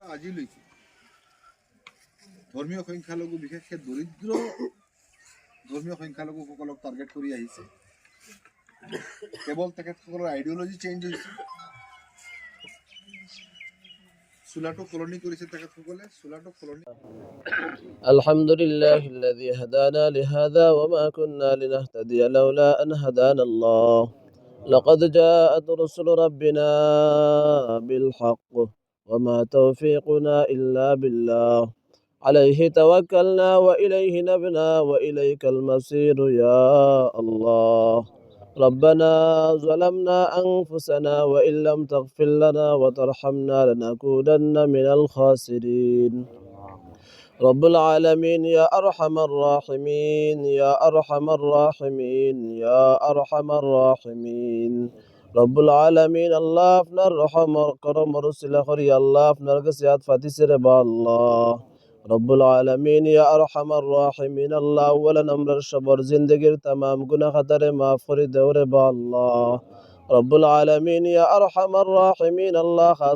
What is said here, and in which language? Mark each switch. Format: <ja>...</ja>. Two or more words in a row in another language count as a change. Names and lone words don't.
<as>আজিলৈকে ধৰ্মীয় সংখ্যালঘু, বিশেষকৈ দৰিদ্ৰ ধৰ্মীয় সংখ্যালঘুসকলক টাৰ্গেট কৰি আহিছে। কেৱল তেখেতসকলৰ আইডিঅলজি চেঞ্জ হৈছে, চোলাটো সলনি কৰিছে তেখেতসকলে, চোলাটো সলনি।</as> <ar>الحمد لله الذي هدانا لهذا وكنا لنهتدي لولا أن هدانا الله لقد جاءت رسل ربنا بالحق وما توفيقنا إلا بالله عليه توكلنا وإليه أنبنا وإليك المصير يا الله ربنا ظلمنا أنفسنا وإن لم تغفر لنا وترحمنا لنكونن من الخاسرين رب العالمين يا أرحم الراحمين يا أرحم الراحمين يا أرحم الراحمين رب العالمين الله</ar> <syl>আপনার রহম করম রসিলা করি আল্লাহ আপনার কাছে হাত পাতিছে রে বা</syl> <ar>الله رب العالمين يا أرحم الراحمين الله أولا</ar> <syl>আমরার সবার জিন্দেগির तमाम গুনাহ খাতারে মাফ করে দাও রে বা</syl> <ar>الله رب العالمين يا أرحم الراحمين الله</ar> <syl>খাস</syl>